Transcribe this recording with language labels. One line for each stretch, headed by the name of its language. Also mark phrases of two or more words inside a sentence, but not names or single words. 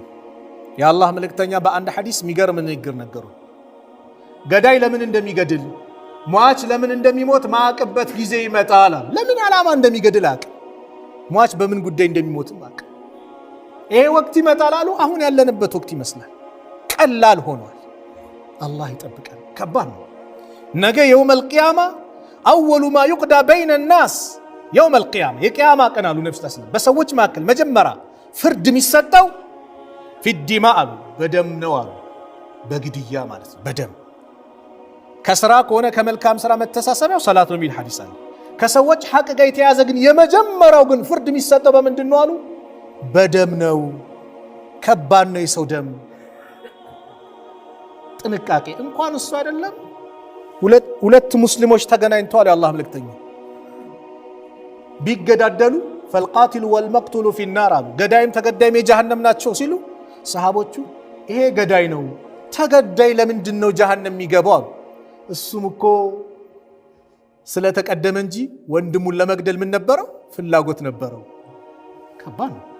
Amharic: የአላህ መልእክተኛ በአንድ ሐዲስ የሚገርም ንግግር ነገሩ ገዳይ ለምን እንደሚገድል ሟች ለምን እንደሚሞት ማዕቅበት ጊዜ ይመጣል ለምን ዓላማ እንደሚገድል አቅ ሟች በምን ጉዳይ እንደሚሞት አቅ ይሄ ወቅት ይመጣል አሉ አሁን ያለንበት ወቅት ይመስላል ቀላል ሆኗል አላህ ይጠብቀን ከባድ ነው ነገ
Arabic: يوم القيامه اول ما يقضى بين الناس يوم القيامه
Amharic: የቂያማ ቀን አሉ ነብዩ ተሰለላሁ በሰዎች መካከል መጀመሪያ ፍርድ የሚሰጠው
Arabic: في الدماء
Amharic: በደም ነው አሉ በግድያ ማለት ነው በደም ከስራ ከሆነ ከመልካም ስራ መተሳሰቢያው ሰላት ነው የሚል ሐዲስ አለ ከሰዎች ሐቅ ጋር የተያዘ ግን የመጀመሪያው ግን ፍርድ የሚሰጠው በምንድን ነው አሉ በደም ነው ከባድ ነው የሰው ደም ጥንቃቄ እንኳን እሱ አይደለም ሁለት ሙስሊሞች ተገናኝተዋል የአላህ መልእክተኛ ቢገዳደሉ
Arabic: فالقاتل والمقتول في النار
Amharic: ገዳይም ተገዳይም የጀሃነም ናቸው ሲሉ ሰሃቦቹ ይሄ ገዳይ ነው ተገዳይ ለምንድን ነው ጀሃነም የሚገባው እሱም እኮ ስለተቀደመ እንጂ ወንድሙን ለመግደል ምን ነበረው ፍላጎት ነበረው ከባድ